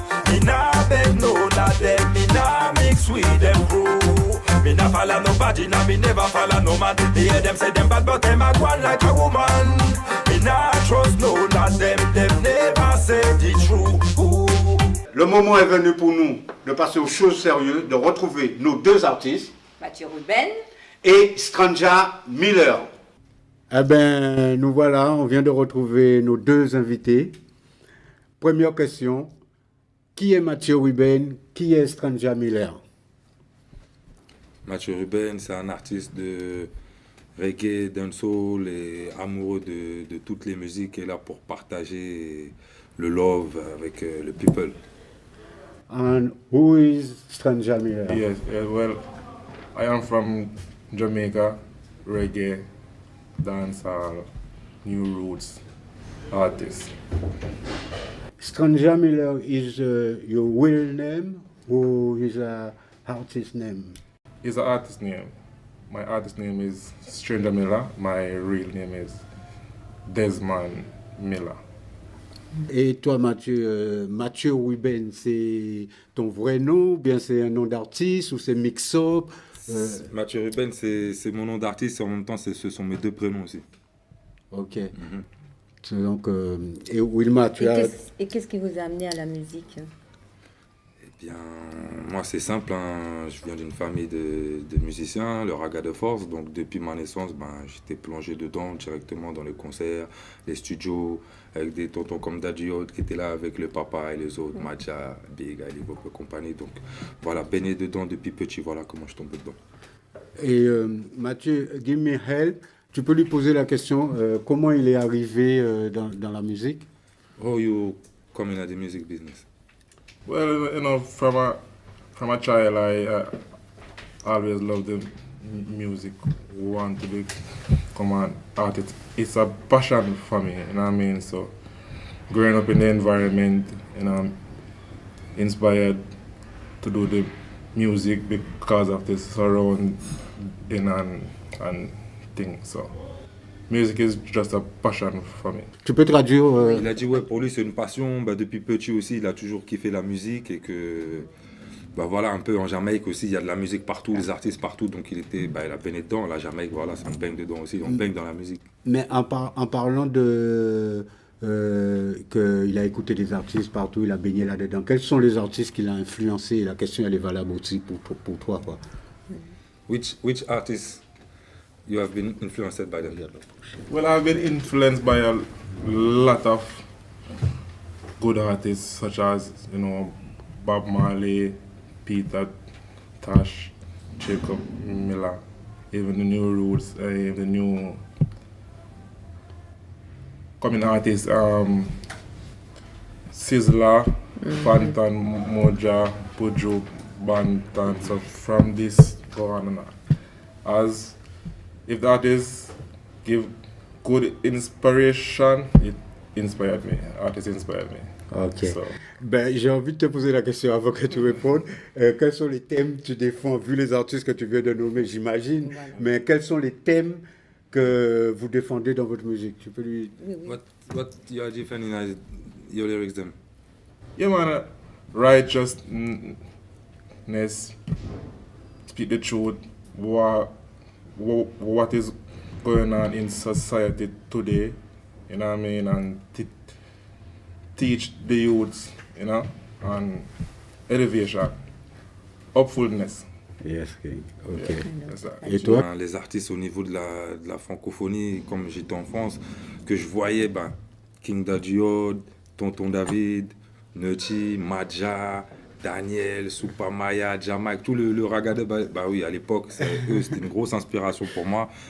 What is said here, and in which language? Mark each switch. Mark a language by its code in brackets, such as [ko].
[en] Me nah beg no of them, me nah mix with them crew. Me nah follow nobody, nah me never follow no man. Me hear them say them bad, but them a go on like a woman. Me nah trust no of them never say the truth. [fr] Le moment est venu pour nous de passer aux choses sérieuses, de retrouver nos deux artistes. Mathieu Ruben. Et Stranja Miller. Eh bien, nous voilà, on vient de retrouver nos deux invités. Première question, qui est Mathieu Ruben, qui est Stranja Miller? Mathieu Ruben, c'est un artiste de reggae, dancehall et amoureux de toutes les musiques et là pour partager le love avec le people. [en] And who is Stranja Miller? Yes, well, I am from Jamaica, reggae, dancehall, new roots artist. Stranja Miller is your real name or is a artist name? It's an artist name. My artist name is Stranger Miller. My real name is Desmond Miller. [fr] Et toi, Mathieu, Mathieu Ruben, c'est ton vrai nom ou bien c'est un nom d'artiste ou c'est mix-up? Mathieu Ruben, c'est mon nom d'artiste et en même temps, ce sont mes deux prénoms aussi. Ok. Donc, et Wilma, tu as... Et qu'est-ce qui vous a amené à la musique? Eh bien, moi, c'est simple. Hein. Je viens d'une famille de musiciens, le Raga de Force. Donc, depuis ma naissance, j'étais plongé dedans directement dans les concerts, les studios, avec des tontons comme Daddy Hod qui étaient là avec le papa et les autres, Macha, Big, Ali Bob et compagnie. Donc, voilà, baigné dedans depuis petit, voilà comment je tombe dedans. [en] Et Mathieu, give me help. [fr] Tu peux lui poser la question, comment il est arrivé dans la musique? [en] How you come in the music business? Well, you know, from a child, I always loved the music. Want to become an artist. It's a passion for me, you know what I mean? So, growing up in the environment, you know, inspired to do the music because of this surrounding and things. So, music is just a passion for me. [fr] Tu peux traduire Il a dit ouais, pour lui c'est une passion. Depuis petit aussi, il a toujours kiffé la musique et que voilà, un peu en Jamaïque aussi, il y a de la musique partout, les artistes partout, donc il a baigné dedans. La Jamaïque, voilà, ça me baigne dedans aussi, on baigne dans la musique. Mais en parlant de qu'il a écouté des artistes partout, il a baigné là-dedans, quels sont les artistes qu'il a influencés? La question elle est valable aussi pour toi, quoi. [en] Which artists you have been influenced by them? Well, I've been influenced by a lot of good artists, such as, you know, Bob Marley, Peter Tosh, Jacob Miller, even the new roots, the new coming artists, Sizzla, Fantan, Moja, Pujo, Bantan. So from this go on and on. As if the artists give good inspiration, it inspired me. Artists inspired me. Ok. So. [fr] J'ai envie de te poser la question avant que tu répondes. Quels sont les thèmes que tu défends, vu les artistes que tu viens de nommer, j'imagine, voilà. Mais quels sont les thèmes que vous défendez dans votre musique? Tu peux lui... [en] What you are defending as your lyrics then? Yeah, man, righteousness, speak the truth, what is going on in society today, you know what I mean, and teach the youths, you know, on elevation, upfulness. Yes, ok. Yeah, that's that. [fr] Et toi? Ben, les artistes au niveau de la francophonie, comme j'étais en France, que je voyais, ben, King Daddiod, Tonton David, Nutty, Madja, Daniel, Supamaya, Jamaik, tout le ragada, bah oui, à l'époque, eux, c'était une grosse inspiration pour moi.